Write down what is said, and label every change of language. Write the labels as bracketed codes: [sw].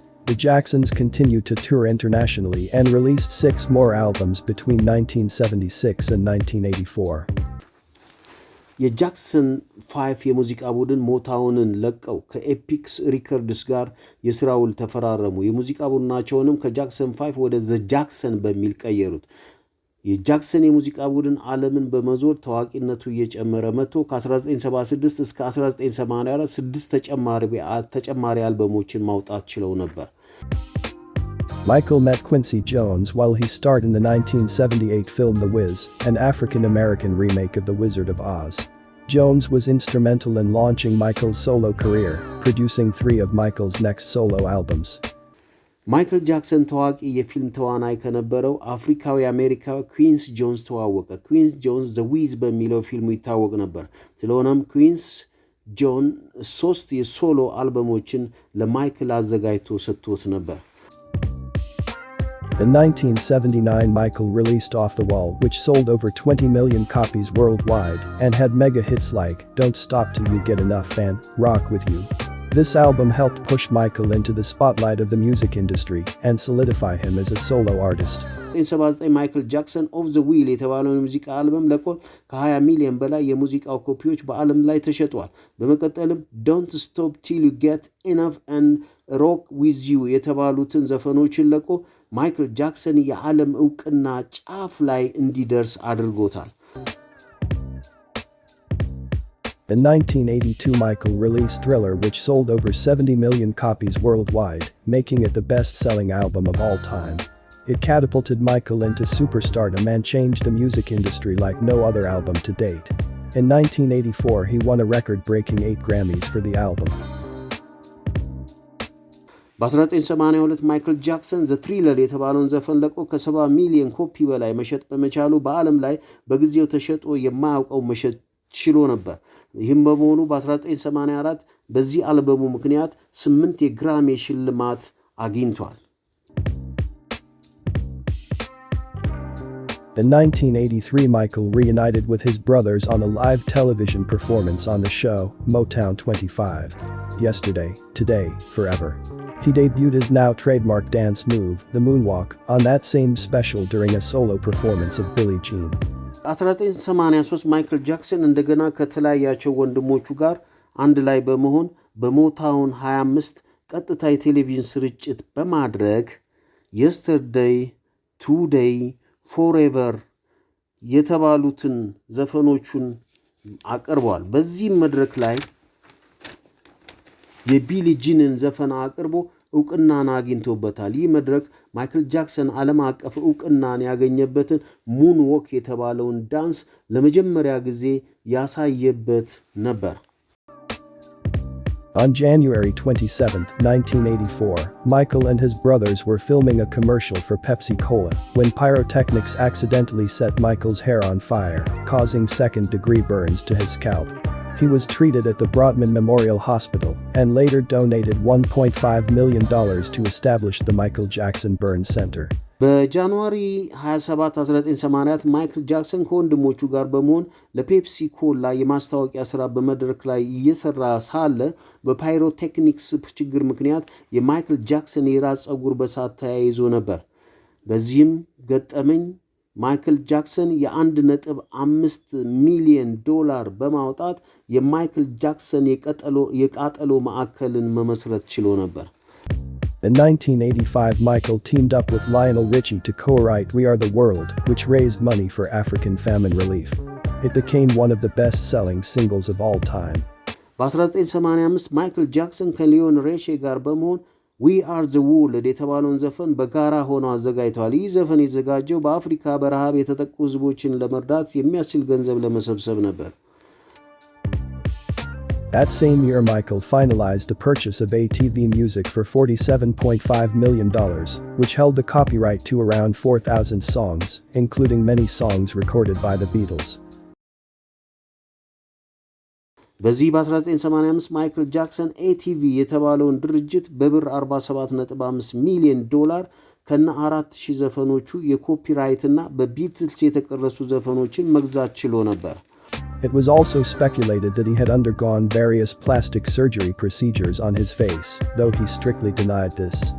[en] The Jacksons continued to tour internationally and released 6 more albums between 1976 and 1984. [am] የጃክሰን 5 የሙዚቃ ቡድን ሞታውንን ለቀው ከኤፒክስ ሪከርድስ ጋር የሥራ ውል ተፈራረሙ። የሙዚቃ ቡድናቸውንም ከጃክሰን 5 ወደ ዘ ጃክሰን በሚል ቀየሩት። የጃክሰን የሙዚቃ ቡድን ዓለምን በመዞር ታዋቂነቱ እየጨመረ መጥቶ ከ1976 እስከ 1984 6 ተጨማሪ አልበሞችን ማውጣት ችለው ነበር። [en] Michael met Quincy Jones while he starred in the 1978 film The Wiz, an African-American remake of The Wizard of Oz. Jones was instrumental in launching Michael's solo career, producing 3 of Michael's next solo albums. [am] ማይክል ጃክሰን ታዋቂ የፊልም ተዋናይ ከነበረው አፍሪካዊ አሜሪካዊ ኩዊንስ ጆንስ ተዋወቀ። ኩዊንስ ጆንስ ዘ ዊዝ በሚለው ፊልሙ ይታወቅ ነበር። ስለሆነም ኩዊንስ ጆን 3 የሶሎ አልበሞችን ለማይክል አዘጋጅቶ ሰጥቶት ነበር። [en] In 1979 Michael released Off the Wall, which sold over 20 million copies worldwide and had mega hits like Don't Stop Till You Get Enough and Rock With You. This album helped push Michael into the spotlight of the music industry and solidify him as a solo artist. [am] በ1979 ማይክል ጃክሰን ኦፍ ዘ ዊል የተባለውን የሙዚቃ አልበም ለቆ ከ20 ሚሊዮን በላይ የሙዚቃው ኮፒዎች በዓለም ላይ ተሸጠዋል። በመቀጠልም Don't Stop Till You Get Enough and Rock With You የተባሉትን ዘፈኖችን ለቆ ማይክል ጃክሰን የዓለም ዕውቅና ጫፍ ላይ እንዲደርስ አድርጎታል። [en] In 1982 Michael released Thriller, which sold over 70 million copies worldwide, making it the best-selling album of all time. It catapulted Michael into superstardom and changed the music industry like no other album to date. In 1984 he won a record-breaking 8 Grammys for the album. [am] በ1982 ማይክል ጃክሰን ዘ ትሪለር የተባለውን ዘፈን ለቆ ከ70 ሚሊዮን ኮፒ በላይ መሸጥ በመቻሉ በዓለም ላይ በጊዜው ተሸጦ የማያውቀው መሸጥ ችሎ ነበር። ይህም በመሆኑ በ1984 በዚህ አልበሙ ምክንያት 8 የግራሚ ሽልማት አግኝቷል። [en] In 1983 Michael reunited with his brothers on a live television performance on the show, Motown 25. Yesterday, Today, Forever. He debuted his now trademark dance move, the moonwalk, on that same special during a solo performance of Billie Jean. [am] 1983 ማይክል ጃክሰን እንደገና ከተለያያቸው ወንድሞቹ ጋር አንድ ላይ በመሆን በሞታውን 25 ቀጥታ የቴሌቪዥን ስርጭት በማድረግ Yesterday, Today, Forever የተባሉትን ዘፈኖቹን አቅርቧል። በዚህ መድረክ ላይ የቢሊ ጂንን ዘፈን አቅርቦ ዕውቅናን አግኝቶበታል። ይህ መድረክ ማይክል ጃክሰን ዓለም አቀፍ ዕውቅናን ያገኘበትን ሙን ዎክ የተባለውን ዳንስ ለመጀመሪያ ጊዜ ያሳየበት ነበር። [en] On January 27, 1984, Michael and his brothers were filming a commercial for Pepsi-Cola when pyrotechnics accidentally set Michael's hair on fire, causing second-degree burns to his scalp. He was treated at the Brotman Memorial Hospital and later donated $1.5 million to establish the Michael Jackson Burn Center. [am] በጃንዋሪ 27 1984 ማይክል ጃክሰን ከወንድሞቹ ጋር በመሆን ለፔፕሲ ኮላ የማስታወቂያ ሥራ በመድረክ ላይ እየሰራ ሳለ በፓይሮቴክኒክስ ችግር ምክንያት የማይክል ጃክሰን የራስ ፀጉር በሳት ተያይዞ ነበር። በዚህም ገጠመኝ ማይክል ጃክሰን የ1.5 ሚሊዮን ዶላር በማውጣት የማይክል ጃክሰን የቃጠሎ ማዕከልን መመስረት ችሎ ነበር። [en] In 1985 Michael teamed up with Lionel Richie to co-write We Are the World, which raised money for African famine relief. It became one of the best-selling singles of all time. [am] በ1985 ማይክል ጃክሰን ከሊዮን ሪቺ ጋር በመሆን We Are the World የተባለውን ዘፈን በጋራ ሆነው አዘጋጅተዋል። ይህ ዘፈን የተዘጋጀው በአፍሪካ በረሃብ የተጠቁ ህዝቦችን ለመርዳት የሚያስችል ገንዘብ ለመሰብሰብ ነበር። [en] That same year Michael finalized the purchase of ATV Music for $47.5 million, which held the copyright to around 4,000 songs, including many songs recorded by the Beatles. [am] በዚህ በ1985 ማይክል ጃክሰን ATV የተባለውን ድርጅት በብር 47.5 ሚሊዮን ዶላር ከነ 4000 ዘፈኖቹ የኮፒራይት እና በቢትልስ የተቀረጹ ዘፈኖችን መግዛት ችሎ ነበር። [en] It was also speculated that he had undergone various plastic surgery procedures on his face, though he strictly denied this.